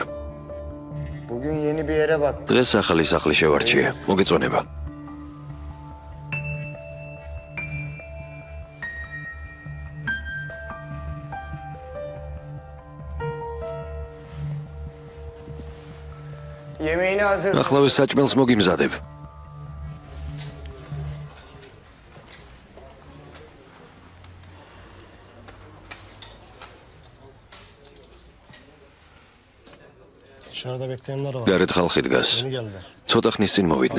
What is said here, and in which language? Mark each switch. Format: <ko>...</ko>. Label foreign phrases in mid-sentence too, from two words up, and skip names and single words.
<tr>Bugün yeni bir yere bak.</tr> <ka>დღეს ახალი სახლი შევარჩიე. მოგეწონება.</ka> <tr>Yemeğini hazır.</tr> <ka>ახლავე საჭმელს მოგიმზადებ. გარეთ ხალხი დგას. ცოტა ხნის წინ მოვიდნენ.</ka>